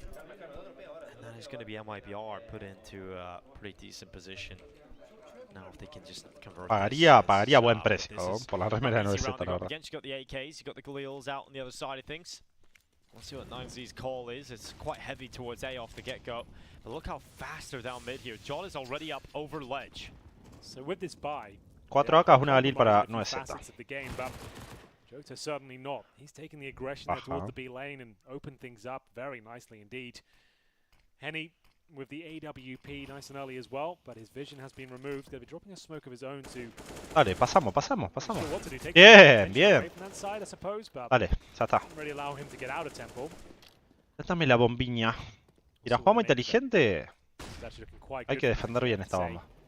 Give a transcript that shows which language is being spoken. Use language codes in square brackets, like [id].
[en] And that is going to be MIBR put into a pretty decent position. Now if they can just convert [es] Pagaría buen precio por la remera de 9Z, la verdad. [en] You got the AKs, you got the Galils out on the other side of things. Let's see what 9Z's call is. It's quite heavy towards A off the get-go. But look how fast they're down mid here. John is already up over ledge. So with this buy, [es] 4 AK, una Galil para 9Z. [en] Jota certainly not. He's taking the aggression there towards the B lane and opened things up very nicely indeed. Henny with the AWP nice and early as well, but his vision has been removed. They'll be dropping a smoke of his own to... [es] Dale, pasamos. Bien. Dale, ya está. [en] Really allow him to get out of tempo. [es] Dame la bombiña. Y la jugamos inteligente. Hay que defender bien esta bomba.